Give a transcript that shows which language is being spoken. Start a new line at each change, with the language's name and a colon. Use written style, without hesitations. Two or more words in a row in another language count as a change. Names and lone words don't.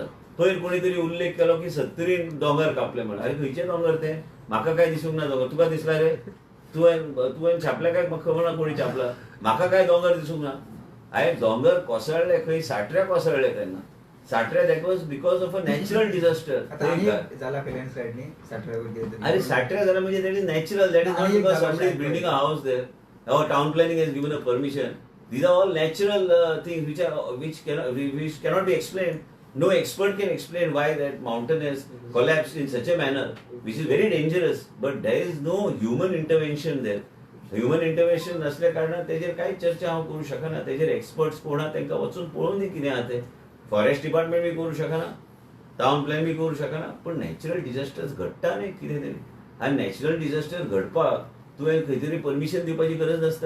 Konkani: पयर कोणी तरी उल्लेख केलो की 70 दोंगर कापले म्हणून. अरे खंयचे दोंगर ते? म्हाका काय दिसूंक ना दोंगर. तुका दिसला रे? तुवें छापल्या काय म्हाका खबर ना कोणी छापला. म्हाका काय दोंगर दिसूंक ना. हांवें दोंगर कोसळ्ळे खंय साट्र्या कोसळ्ळे तेन्ना.
English: साट्र्या that was because of a natural disaster.
Marathi: झाला लँडस्लाइडनी साठऱ्यावर. अरे साट्र्या झाला म्हणजे
English: that is natural. That is not because somebody is building a house there or town planning has given a permission. These are all natural things which cannot be explained. No expert can explain why that mountain has collapsed in such a manner, which is very dangerous. But there is no human intervention there. human intervention
Konkani: नसल्या कारणान तेजेर कांयच चर्चा हांव करूं शकना. तेजेर एक्सपर्ट्स कोण आहा तांकां वचून पळोवन दी कितें आहा तें.
English: forest department
Konkani: बी करूं शकना,
English: town plan
Konkani: बी करूं शकना. पण
English: natural disasters
Konkani: घडटा न्ही कितें तरी. आनी
English: natural disaster
Konkani: घडपाक तुवें खंय तरी परमिशन दिवपाची गरज नासता.